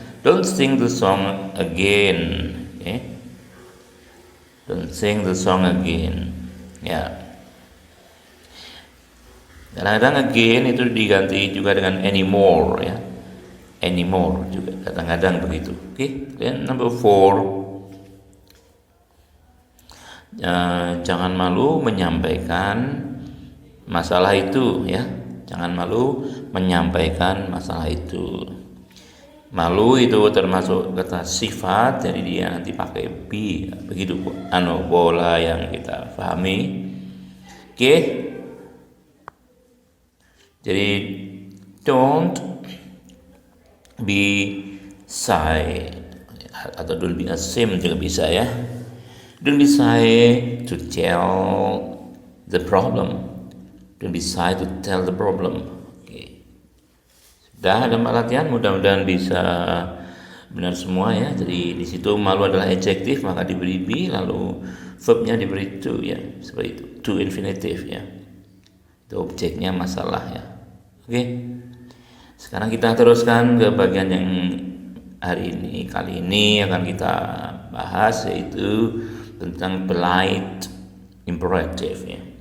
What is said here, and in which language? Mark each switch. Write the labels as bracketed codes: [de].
[en] Don't sing the song again. Okay? Don't sing the song again. [id] Ya. Kadang-kadang again itu diganti juga dengan anymore ya. Anymore juga kadang-kadang begitu. Oke, okay? Then number 4. Jangan malu menyampaikan masalah itu ya. Jangan malu menyampaikan masalah itu. Malu itu termasuk kata sifat, jadi dia nanti pakai be, begitu bola yang kita pahami. Oke. Jadi don't be shy atau don't be ashamed juga bisa ya. [en] Don't be shy to tell the problem. Don't be shy to tell the problem. [id] Oke. Sudah ada latihan, mudah-mudahan bisa benar semua ya. Jadi di situ malu adalah adjektif, maka diberi be, lalu verbnya diberi to ya, seperti itu. To infinitive ya. Itu objeknya masalah ya. Oke. Sekarang kita teruskan ke bagian yang kali ini akan kita bahas, yaitu tentang polite imperative ya.